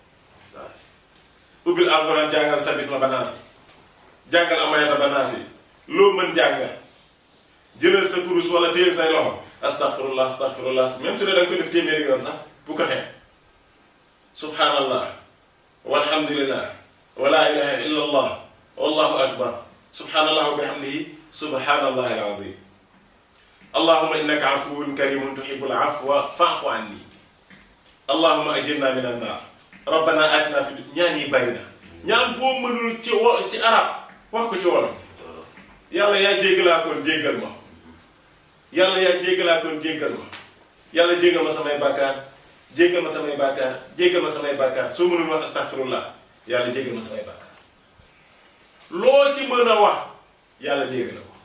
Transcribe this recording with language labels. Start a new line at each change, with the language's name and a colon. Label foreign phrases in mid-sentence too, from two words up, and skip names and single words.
Wolof: ubbil alxuraan jàngal sa bisma banaasi jàngal amayata banaasi loo mën jàngal jëlal sa kurus wala téyel say loxo
Arabic: أستغفر الله أستغفر الله
Wolof: même su dee da nga ko def téeméeri yoon sax bu ko xeeb
Arabic: سبحان الله والحمد لله ولا إله إلا الله والله أكبر سبحان الله وبحمده سبحان الله العظيم اللهم إنك عفو كريم تحب العفو فاعف عني اللهم أجرنا من النار ربنا آتنا في
Wolof: ñaan yi bari na ñaan boo mënul ci arab wax ko ci wolof yàlla yaa jéggalaakoon jéggal ma yàlla yaa jéggalaakoon jéggal ma yàlla jéggal ma samay bàkkaar jéggal ma samay bàkkaar jéggal ma samay bàkkaar soo mënul wax astaghfirullah yàlla jéggal ma samay bàkkaar loo ci mën a wax yàlla dégg na ko